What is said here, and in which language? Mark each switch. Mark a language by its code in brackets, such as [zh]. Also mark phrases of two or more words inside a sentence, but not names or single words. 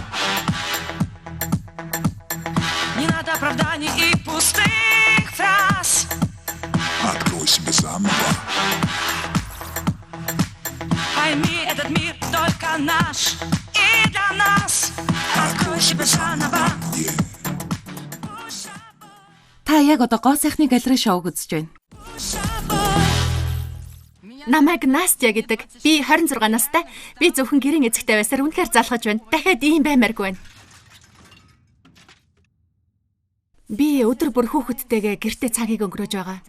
[ru] Не надо оправданий и пустых фраз. Открой себя заново. Пойми, этот мир только наш и для нас. Открой себя заново. [mn] Та яг одоо гоо сайхны галерей шоуг үзэж байна. Намайг Настя гэдэг. Би 26 настай. Би зөвхөн гэрийн эзэгтэй байсаар үнэхээр залхаж байна. Дахиад ийм баймааргүй байна. Би өдөр бүр хүүхэдтэйгээ гэртээ цагийг өнгөрөөж байгаа.